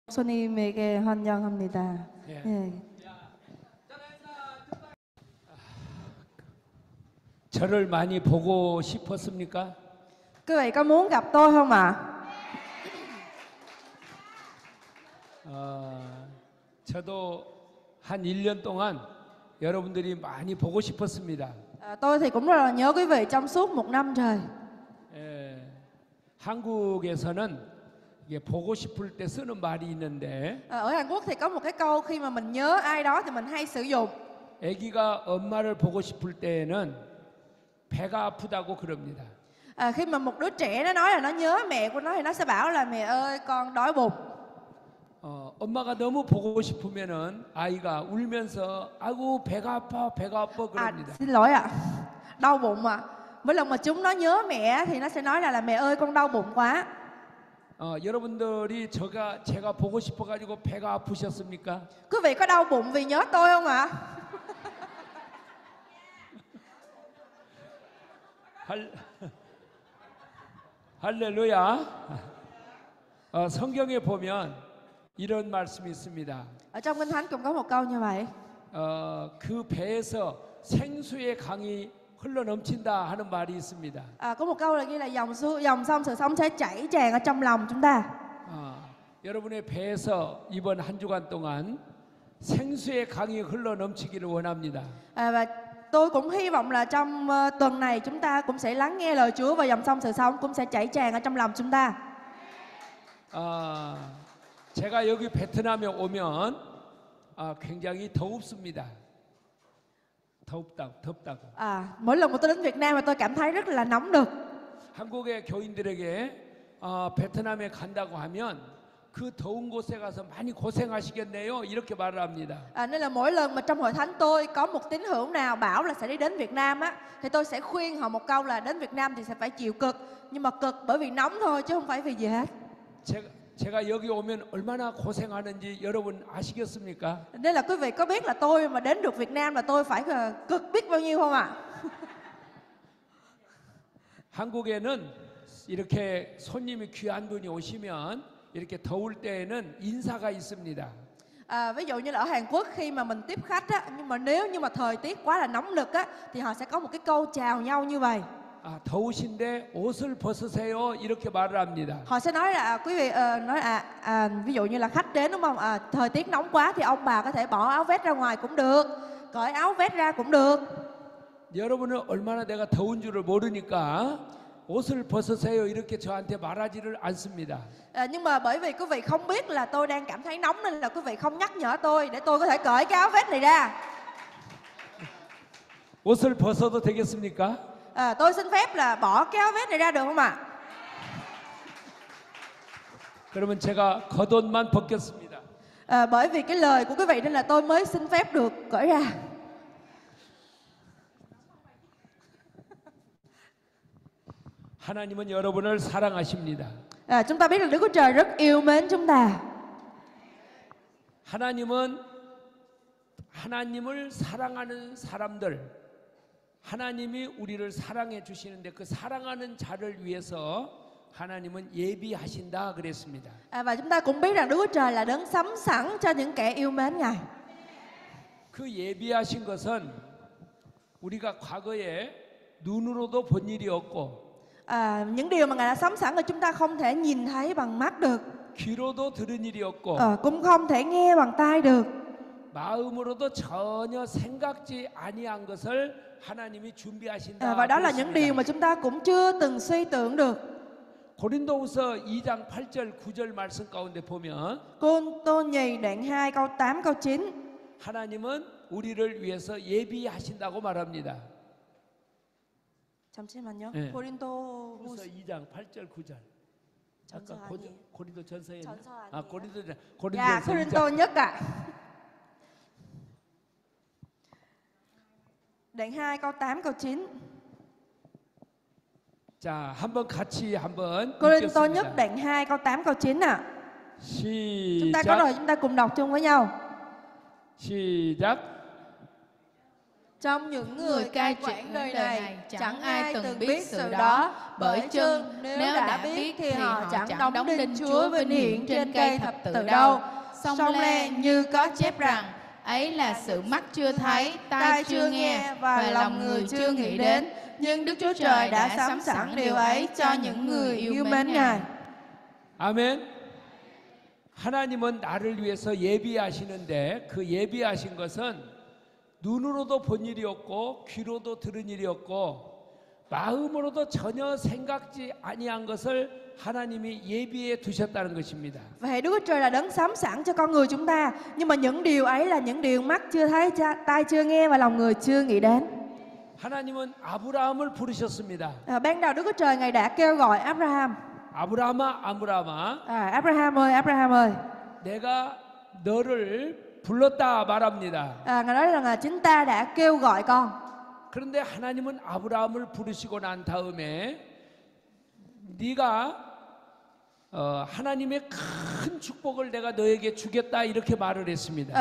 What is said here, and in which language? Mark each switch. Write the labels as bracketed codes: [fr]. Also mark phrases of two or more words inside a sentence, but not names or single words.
[ko] 목사님에게 환영합니다. 예. 예. 저를 많이 보고 싶었습니까? [vi] Quý vị có muốn gặp tôi không ạ? [ko] 저도 한 1년 동안 여러분들이 많이 보고 싶었습니다. [vi] Tôi thì cũng rất là nhớ quý vị trong suốt một năm trời. [ko] 한국에서는 이게 보고 싶을 때 쓰는 말이 있는데 [vi] Ở Hàn Quốc thì có một cái câu khi mà mình nhớ ai đó thì mình hay sử dụng. [ko] 아기가 엄마를 보고 싶을 때에는 배가 아프다고 그럽니다. [vi] Khi mà một đứa trẻ nó nói là nó nhớ mẹ của nó thì nó sẽ bảo là mẹ ơi con đói bụng. [ko] 엄마가 너무 보고 싶으면은 아이가 울면서 아이고 배가 아파 그럽니다. [vi] Xin lỗi ạ. Đau bụng ạ. Mỗi lần mà chúng nó nhớ mẹ thì nó sẽ nói là mẹ ơi con đau bụng quá. [ko] 여러분들이 제가 보고 싶어가지고 배가 아프셨습니까? [vi] Quý vị có đau bụng vì nhớ tôi không ạ? [ko] 할렐루야. 성경에 보면 이런 말씀이 있습니다. [vi] Ở trong Kinh Thánh cũng có một câu như vậy. [ko] 그 배에서 생수의 강이 흘러 넘친다 하는 말이 있습니다. [vi] Có một câu là ghi là dòng sông sự sống sẽ chảy tràn ở trong lòng chúng ta. [ko] 여러분의 배에서 이번 한 주간 동안 생수의 강이 흘러 넘치기를 원합니다. [vi] Và tôi cũng hy vọng là trong tuần này chúng ta cũng sẽ lắng nghe lời Chúa và dòng sông sự sống cũng sẽ chảy tràn ở trong lòng chúng ta. [ko] 제가 여기 베트남에 오면 굉장히 덥습니다. 덥다고. [vi] Mỗi lần mà tôi đến Việt Nam mà tôi cảm thấy rất là nóng nực. [ko] 한국의 교인들에게 베트남에 간다고 하면 그 더운 곳에 가서 많이 고생하시겠네요. 이렇게 말을 합니다. [vi] Nên là mỗi lần mà trong hội thánh tôi có một tín hữu nào bảo là sẽ đi đến Việt Nam á, thì tôi sẽ khuyên họ một câu là đến Việt Nam thì sẽ phải chịu cực, nhưng mà cực bởi vì nóng thôi chứ không phải vì gì hết. [ko] 제가 여기 오면 얼마나 고생하는지 여러분 아시겠습니까? [vi] Nên là quý vị có biết là tôi mà đến được Việt Nam là tôi phải cực biết bao nhiêu không ạ? [ko] 한국에는 이렇게 손님이 귀한 분이 오시면 이렇게 더울 때에는 인사가 있습니다. [vi] Ví dụ như là ở Hàn Quốc khi mà mình tiếp khách á, nhưng mà nếu như mà thời tiết quá là nóng nực á, thì họ sẽ có một cái câu chào nhau như vậy. [ko] 더우신데 옷을 벗으세요. 이렇게 말을 합니다. [vi] Họ sẽ nói là quý vị nói ví dụ như là khách đến đúng không? Thời tiết nóng quá thì ông bà có thể bỏ áo vest ra ngoài cũng được, cởi áo vest ra cũng được. [ko] 여러분은 얼마나 내가 더운 줄을 모르니까 옷을 벗으세요. 이렇게 저한테 말하지를 않습니다. [vi] Nhưng mà bởi vì quý vị không biết là tôi đang cảm thấy nóng nên là quý vị không nhắc nhở tôi để tôi có thể cởi cái áo vest này ra. [ko] 옷을 벗어도 되겠습니까? [vi] Tôi xin phép là bỏ cái áo vest này ra được không ạ? [ko] 그러면 제가 겉옷만 벗겼습니다. [vi] Bởi vì cái lời của quý vị nên là tôi mới xin phép được cởi ra. [ko] 하나님은 여러분을 사랑하십니다. [vi] Chúng ta biết là Đức Chúa Trời rất yêu mến chúng ta. [ko] 하나님을 사랑하는 사람들, 하나님이 우리를 사랑해 주시는데 그 사랑하는 자를 위해서 하나님은 예비하신다 그랬습니다. [vi] Và chúng ta cũng biết rằng Đức Chúa Trời là đấng sắm sẵn cho những kẻ yêu mến Ngài. [ko] 그 예비하신 것은 우리가 과거에 눈으로도 본 일이 없고 [vi] những điều mà Ngài đã sắm sẵn là chúng ta không thể nhìn thấy bằng mắt được, [ko] 귀로도 들은 일이 없고 [vi] cũng không thể nghe bằng tai được, [ko] 마음으로도 전혀 생각지 아니한 것을 하나님이 준비하신다. [vi] và đó là những điều mà chúng ta cũng chưa từng suy tưởng được. [ko] 고린도후서 2장 8절 9절 말씀 가운데 보면 [vi] Côn Tô Nhì đoạn 2 câu 8 câu 9. [ko] 하나님은 우리를 위해서 예비하신다고 말합니다. 잠시만요. 네. 고린도후서 2장 8절 9절. 전서 아까 아니에요. 고린도 전서에 전서 아니에요. 고린도전서 [vi] Cô-rin-tô nhất ạ. Đoạn 2 câu 8 câu 9. [ko] 자, 한번 같이 한번 [vi] Cô-rin-tô [ko] 읽겠습니다. [vi] nhất đoạn 2 câu 8 câu 9 ạ. Chúng ta có [ko] 시작. [vi] rồi, chúng ta cùng đọc chung với nhau. [ko] 시작. [vi] Trong những Người người cai cai quản trị đời này, chẳng ai ai từng từng biết biết sự sự đó, đó. bởi Bởi chưng chưng nếu đã biết thì họ chẳng đóng đinh Chúa vinh hiển trên cây thập tự đâu. Song le như có chép rằng, ấy là sự mắt chưa thấy, tai chưa nghe và lòng người chưa nghĩ đến, nhưng Đức Chúa Trời đã sắm sẵn điều ấy cho những người yêu mến Ngài. [ko] 아멘. 하나님은 나를 위해서 예비하시는데 그 예비하신 것은 눈으로도 본 일이 없고 귀로도 들은 일이 없고 마음으로도 전혀 생각지 아니한 것을 하나님이 예비해 두셨다는 것입니다. [vi] Vậy Đức Chúa Trời là đấng sắm sẵn cho con người chúng ta. Nhưng mà những điều ấy là những điều mắt chưa thấy, tai chưa nghe và lòng người chưa nghĩ đến. [ko] 하나님은 아브라함을 부르셨습니다. [vi] Ban đầu Đức Chúa Trời Ngài đã kêu gọi Abraham. [ko] 아브라함아, 아브라함아, [vi] Abraham ơi. [ko] 내가 너를 불렀다 말합니다. [vi] Ngài nói rằng là chính ta đã kêu gọi con. [ko] 그런데 하나님은 아브라함을 부르시고 난 다음에 네가 하나님의 큰 축복을 내가 너에게 주겠다 이렇게 말을 했습니다.